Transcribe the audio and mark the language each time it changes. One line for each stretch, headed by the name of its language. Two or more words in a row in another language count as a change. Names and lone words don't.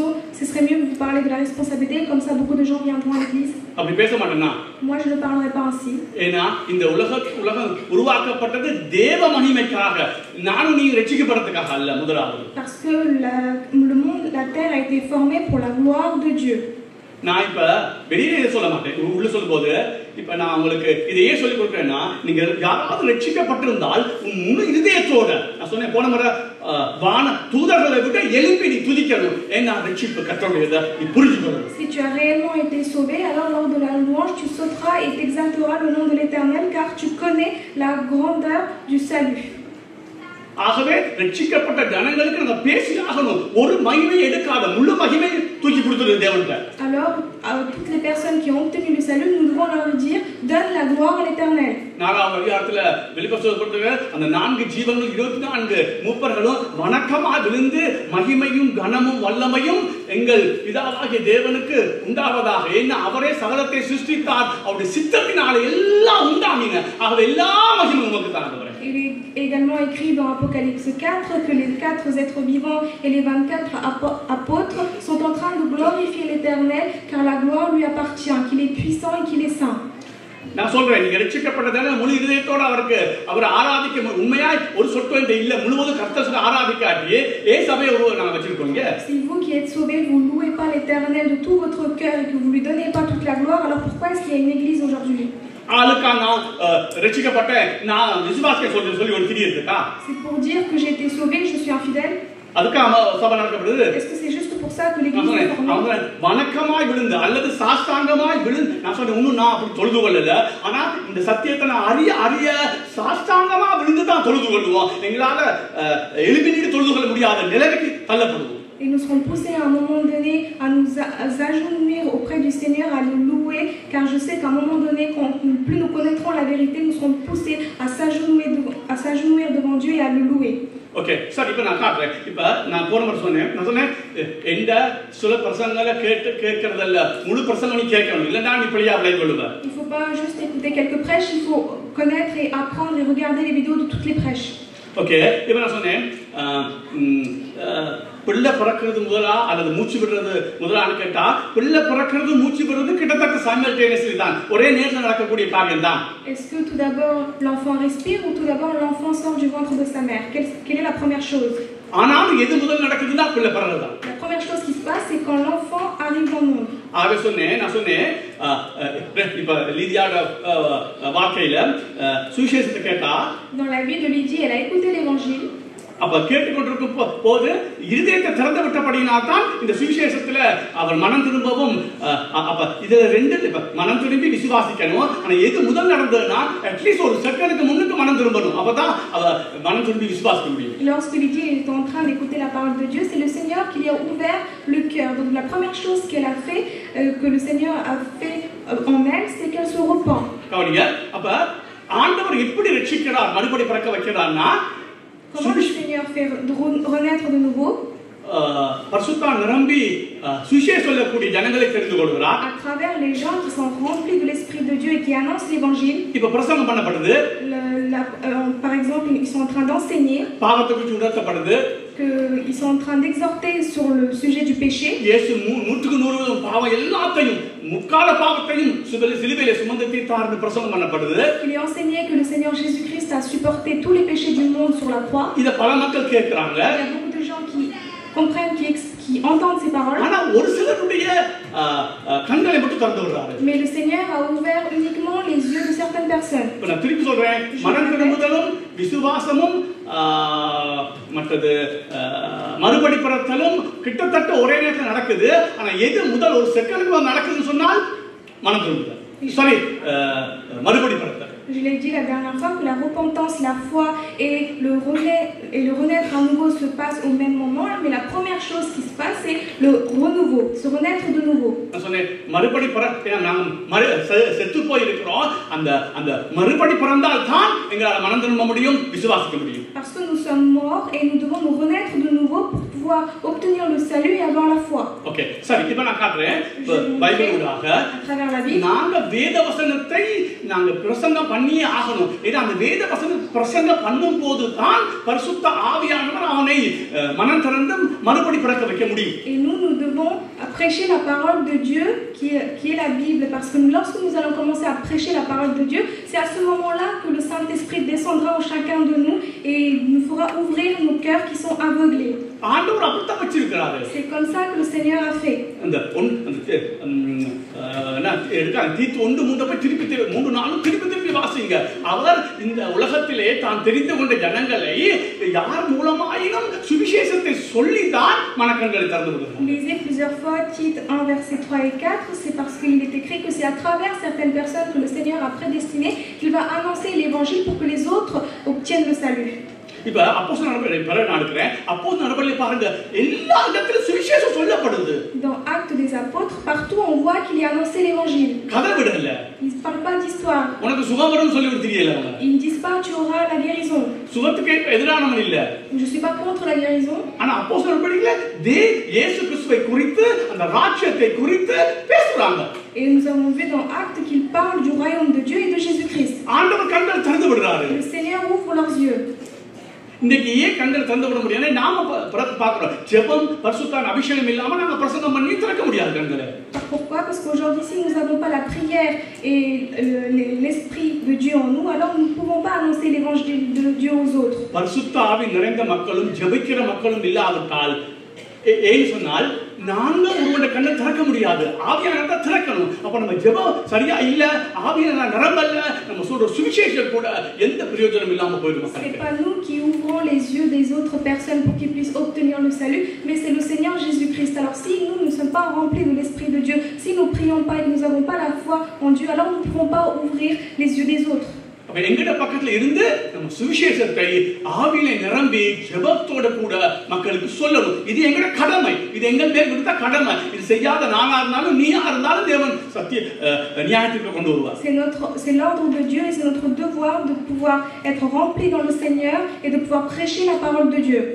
French: Ce serait mieux que vous parlez de la responsabilité, comme ça beaucoup de gens viendront à l'église. Moi je ne parlerai pas ainsi. Parce que le monde, la terre a été formée pour la gloire de Dieu.
Tamil: நான் இப்ப வெளியே சொல்ல மாட்டேன், உள்ள சொல்லும்போது இப்ப நான் உங்களுக்கு இதையே சொல்லி கொடுக்கிறேன்னா, நீங்க யாராவது ரட்சிக்கப்பட்டிருந்தால் உன் முழு இதயத்தோட, நான் சொன்னேன் போன முறை, வான தூதர்களை விட்டு எழுப்பி நீ துதிக்கணும். ஏன்னா ரட்சிப்பு கர்த்தருடையது, நீ புரிஞ்சுக்கணும்.
French: Si tu as réellement été sauvé, alors lors de la louange tu sauteras et t'exalteras le nom de l'Éternel, car tu connais la grandeur du salut.
Tamil: ஆகவே ரட்சிக்கப்பட்ட ஜனங்களுக்கு நாம பேசி ஆகணும். ஒரு மகிமை எடுக்காத முழு மகிமை தூக்கி கொடுத்து சொல்லுது தேவன்கிட்ட.
French: Alors, à toutes les personnes qui ont obtenu le salut, nous devons leur dire, donne la gloire à l'Éternel.
Tamil: நாலாம் அதிகாரத்துல வெளிப்படுத்தப்பட்டிருக்கிற அந்த 4 ஜீவன்கள் 24 மூப்பர்களும் வணக்கமாய் விழுந்து மகிமையும் கனமும் வல்லமையும் எங்கள் பிதாவாகிய தேவனுக்கு உண்டாவதாக. ஏன்னா அவரே சகலத்தை சிருஷ்டித்தார், அவருடைய சித்தத்தினாலே எல்லாம் உண்டானீங்க. ஆகவே எல்லா மகிமையும் உமக்கு தான் ஆண்டவரே.
French: Il est également écrit dans Apocalypse 4 que les 4 êtres vivants et les 24 apôtres sont en train de glorifier l'Éternel car la gloire lui appartient, qu'il est puissant et qu'il est saint.
Tamil: நான் சொல்றேன், நீங்க ரட்சிக்கப்பட்டதான முழு இதயத்தோட அவரை ஆராதிக்க உண்மையாய் ஒரு சொற்கள் இல்ல முழுவதும் கர்த்தரை ஆராதிக்காட்டி சபையை நாங்க வச்சிருக்கோங்க.
French: Si vous qui êtes sauvés, vous ne louez pas l'Éternel de tout votre cœur et que vous lui donnez pas toute la gloire, alors pourquoi est-ce qu'il y a une église aujourd'hui?
Tamil: ஆளுக்கா நான் ரட்சிக்கப்பட்டேன் நான் விசுவாசிக்க சொல்லி ஒரு திரி இருக்கா?
French: C'est pour dire que j'ai été sauvé, je suis infidèle?
Tamil: அதுக்கு சபை நடக்கப்படுது.
French: Est-ce que c'est juste pour ça que l'église est formée?
Tamil: அவங்க வணக்கமாய் விழுந்து அல்லது சாஷ்டாங்கமாய் விழுந்து, நான் சொல்றேன் இன்னும் நான் அப்படி தொழுது கொள்ளல, ஆனா இந்த சத்தியத்தை நான் அறிய சாஷ்டாங்கமா விழுந்து தான் தொழுது கொள்வோம். எங்களால எழுப்பிட்டு தொழுது கொள்ள முடியாத நிலைமைக்கு தள்ளப்படுவோம்.
French: Et nous serons poussés à un moment donné à nous agenouiller auprès du Seigneur, à le louer, car je sais qu'à un moment donné, quand plus nous connaîtrons la vérité, nous serons poussés à s'agenouiller devant Dieu et à le louer.
English: okay sir,
Tamil: இப்போ நான் காட்டுறேன். இப்போ நான் போன முறை சொன்னேன் எந்த சில பிரசங்களை கேட்கறதல்ல, முழு பிரசங்கம் நீ கேட்கணும், இல்லைன்னா நீ பிள்ளையா விளைய கொள்ளுவ.
French: Il ne faut pas juste écouter quelques prêches, il faut connaître et apprendre et regarder les vidéos de toutes les prêches.
Tamil: ஓகே, இப்போ நான் சொன்னேன் பிள்ளை பிறக்கிறது முதலா அல்லது மூச்சு விடுறது முதலான்னு கேட்டா, பிள்ளை பிறக்கிறது மூச்சு விடுறது கிட்டத்தட்ட சைமல்டேனியஸ்லி தான், ஒரே நேரத்தில் நடக்கக்கூடிய காரியம் தான்.
French: Est-ce que tout d'abord l'enfant respire ou tout d'abord l'enfant sort du ventre de sa mère? Quelle est la première chose?
Tamil: ஆனாலும் எது முதல் நடக்குதுன்னா பிள்ளை பிறகு தான்.
French: La première chose qui se passe, c'est quand l'enfant arrive dans le monde.
Tamil: நான் சொன்னேன் இப்ப லீதியாட வாழ்க்கையில சுவிசேஷத்தை கேட்டா,
French: dans la vie de Lydie, elle a écouté l'évangile.
Tamil: அப்ப கேட்டுக்கொண்டிருக்கும் போது இருதயத்தை திறந்து விட்டபடியினால் தான் இந்த சுவிசேஷத்துல அவர் மனம் திரும்பவும், அப்ப இதுல ரெண்டு மனம் திரும்பி விசுவாசிக்கணும். ஆனா எது முதல் நடந்ததுன்னா அட்லீஸ்ட் ஒரு செகண்டுக்கு முன்னுக்கு மனம் திரும்பணும், அப்பதான் அவ மனம் திரும்பி விசுவாசிக்க முடியும்.
French: Lorsque Lydie est en train d'écouter la parole de Dieu, c'est le Seigneur qui lui a ouvert le cœur. Donc la première chose qu'elle a fait, que le Seigneur a fait en elle, c'est qu'elle se repent.
Tamil: கவனிங்க, அப்ப ஆண்டவர் எப்படி ரட்சிக்கிறார், மறுபடி பிறக்க வைக்கிறார்னா,
French: comment le Seigneur fait renaître de nouveau?
Tamil: பரிசுத்த நிரம்பி சுவிசேஷம் சொல்லக்கூடிய ஜனங்களை தெரிந்து கொள்கிறார்.
French: À travers les gens qui sont remplis de l'esprit de Dieu et qui annoncent l'évangile.
Tamil: இப்ப பிரசங்கம் பண்ணப்படுது.
French: Par exemple, ils sont en train d'enseigner.
Tamil: பாவத்தை குறித்து உணர்த்தப்படுது.
French: Ils sont en train d'exhorter sur le sujet du péché.
Tamil: இயேசு 100% பாவம் எல்லாத்தையும் முக்கால பாவத்தையும் சிலுவையிலே சுமந்து தீர்த்தார்னு பிரசங்கம் பண்ணப்படுது.
French: Il est enseigné que le Seigneur Jésus-Christ a supporté tous les péchés du monde sur la croix.
Tamil: இத பல மக்கள் கேக்குறாங்க.
French: Il y a beaucoup de gens qui comprennent, qui entendent ces paroles.
Tamil: ஆனா ஒரு சிலருடைய கண்களை மட்டும் திறந்து விடுறாரு.
French: Mais le Seigneur a ouvert uniquement les yeux de certaines personnes.
Tamil: இப்ப நான் திருப்பி சொல்றேன், மனம் திரும்புதலும் விசுவாசமும் மற்றது மறுபடி பிறத்தலும் கிட்டத்தட்ட ஒரே நேரத்தில் நடக்குது. ஆனா எது முதல் ஒரு செகண்டுக்கு நடக்குதுன்னு சொன்னால் மனம் திரும்புதல், சாரி மறுபடி பிறத்தல்.
French: Je l'ai dit la dernière fois que la repentance, la foi et le renaître à nouveau se passent au même moment, mais la première chose qui se passe, c'est le renouveau, se renaître de nouveau.
Tamil: நான் சொன்னேன் மறுபடி செத்து போய் இருக்கிறோம், அந்த மறுபடி பிறந்தால் தான் எங்களால் மனம் திரும்ப முடியும், விசுவாசிக்க முடியும்.
French: Parce que nous sommes morts et nous devons nous renaître de nouveau pour pouvoir obtenir le salut et avoir la foi.
Tamil: ஓகே, சரி, இப்போ நான் காட்டுறேன் பைபிள் ஊடாக நாங்க வேத வசனத்தை நாங்க பிரசங்கம் பண்ணியே ஆகணும். ஏன்னா அந்த வேத வசனம் பிரசங்கம் பண்ணும் போது தான் பரிசுத்த ஆவியானவர் அவனை மனம் திறந்து மறுபடி பிறக்க வைக்க முடியும்.
French: Et nous devons prêcher la parole de Dieu qui est la Bible, parce que lorsque nous allons commencer à prêcher la parole de Dieu, c'est à ce moment-là que le Saint-Esprit descendra en chacun de nous et nous fera ouvrir nos cœurs qui sont aveuglés.
Tamil: ஆண்டவர் அப்படித்தான் வச்சிருக்கிறாரு.
French: C'est comme ça que le Seigneur a fait.
Tamil: அந்த தீத்து 1:3 திருப்பி 3-4 திருப்பி வாசிங்க. அவர் இந்த உலகத்திலே தான் தெரிந்து கொண்ட ஜனங்களை யார் மூலமாயினும் சுவிசேஷத்தை சொல்லிதான் மனக்கண்களை திறந்து விடுகிறார்.
French: Lisez plusieurs fois Tite 1 versets 3 et 4, c'est parce qu'il est écrit que c'est à travers certaines personnes que le Seigneur a prédestiné qu'il va annoncer l'évangile pour que les autres obtiennent le salut.
Tamil: இப்ப அப்போஸ்தலர் நடபடிகளை நான் எடுக்கிறேன். அப்போஸ்தலர் நடபடிகளை பாருங்க, எல்லா இடத்திலும் சுவிசேஷம் சொல்லப்படுது.
French: Dans Actes des voit qu'il a annoncé l'évangile.
Tamil: கதை விடல.
French: Ils ne parlent pas d'histoire.
Tamil: உனக்கு சுகம் வரும்னு சொல்லி தெரியல அவங்க.
French: Ils ne disent pas tu auras la guérison.
Tamil: சுகத்துக்கு எதிரானவன் இல்ல.
French: Je suis pas contre la guérison.
Tamil: ஆனா அப்போஸ்தலர் படிக்கல இயேசு கிறிஸ்துவை குறித்து அந்த ராஜ்யத்தை குறித்து பேசுறாங்க.
French: Et nous avons vu dans Actes qu'ils parlent du royaume de Dieu et de Jésus-Christ.
Tamil: ஆண்டவர் கண்கள் திறந்து விடுறாரு.
French: Le Seigneur ouvre leurs yeux.
Tamil: இன்னைக்கு ஏன் கண்கள் திறந்து விட முடியல? நாம பார்க்கிறோம் ஜெபம் பரிசுத்த அபிஷேகம் இல்லாம நாம பிரசங்கம் பண்ணி திறக்க முடியாது கண்களை.
French: Pourquoi? Parce qu'aujourd'hui si nous n'avons pas la prière et l'esprit de Dieu en nous, alors nous ne pouvons pas annoncer l'évangile de Dieu aux autres.
Tamil: பரிசுத்த ஆவி நிறைந்த மக்களும் ஜெபிக்கிற மக்களும் இல்லாவிட்டால் ஏன் சொன்னால் நாங்க ஒருவருடைய கண்ணை திறக்க முடியாது. ஆவியானவரை தான் திறக்கணும். அப்ப நம்ம ஜெபம் சரியா இல்ல, ஆவியானவர் நிரம்பல்ல, நம்ம சொல்ற சுவிசேஷம் கூட எந்த பிரயோஜனம் இல்லாம போயிடும்.
French: C'est pas nous qui ouvrons les yeux des autres personnes pour qu'ils puissent obtenir le salut, mais c'est le Seigneur Jésus-Christ. Alors si nous ne sommes pas remplis de l'esprit de Dieu, si nous prions pas et que nous n'avons pas la foi en Dieu, alors nous ne pouvons pas ouvrir les yeux des autres.
Tamil: அப்ப எங்கட பக்கத்துல இருந்து நம்ம சுவிசேஷத்தை ஆவியிலே நிரம்பி ஜெபத்தோட கூட மக்களுக்கு சொல்லணும். இது எங்கட கடமை. இது எங்கள் மேல் விடுத்த கடமை. இது செய்யாத நானா இருந்தாலும் நீயா இருந்தாலும் தேவன் சத்திய நியாயத்துக்கு கொண்டு வருவார்.
French: C'est l'ordre de Dieu et c'est notre devoir de pouvoir être remplis dans le Seigneur et de pouvoir prêcher la parole de Dieu.